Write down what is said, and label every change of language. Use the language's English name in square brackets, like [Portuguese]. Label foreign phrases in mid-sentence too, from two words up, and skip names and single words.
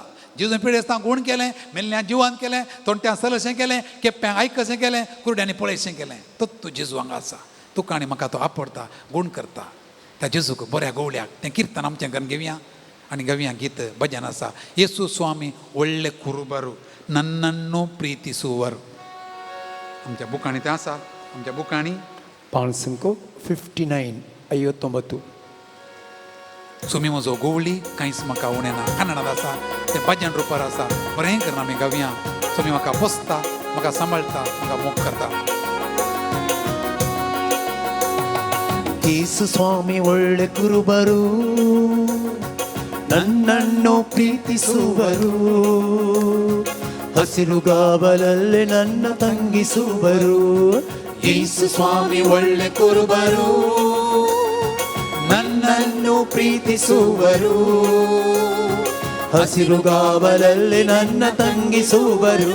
[Konkani] जेजून पिडेस्तां गूण केलें. मेल्ल्या जिवान केलें. तोंट्यां सलशें केलें. केप्प्यांक आयकशें केलें. कुरड्यांनी पळयशें केलें. तो जेजू हांगा आसा. तुका आनी म्हाका तो आपडटा गूण करता. त्या जेजूक बऱ्या गवळ्याक तें किर्तन आमचें घरान घेवया आनी घेवया गीत भजन आसा. [Kannada] ಯೇಸು ಸ್ವಾಮಿ ಒಳ್ಳೆ ಕುರುಬರು ನನ್ನನ್ನು ಪ್ರೀತಿಸುವರು. [Konkani] आमच्या बुकांनी तें आसा. आमच्या बुकांनी पाणसंको 59 59. सोमी म्हजो गवळी कांयच म्हाका उणेना. कन्नडांत आसा. तें भजन रुपार आसा. बरें करून आमी गावया. सोमी म्हाका पोसता. म्हाका सांबाळटा. म्हाका मोग करता. [Kannada] ಯೇಸು ಸ್ವಾಮಿ ಒಳ್ಳೆ ಕುರುಬರು ನನ್ನನ್ನು ಪ್ರೀತಿಸುವರು, ಹಸಿರುಗಾವಲಲ್ಲಿ ನನ್ನ ತಂಗಿಸುವರು. ಯೇಸು ಸ್ವಾಮಿ ಒಳ್ಳೆ ಕುರುಬರು, ನನ್ನನ್ನು ಪ್ರೀತಿಸುವರು, ಹಸಿರುಗಾವಲಲ್ಲಿ ನನ್ನ ತಂಗಿಸುವರು.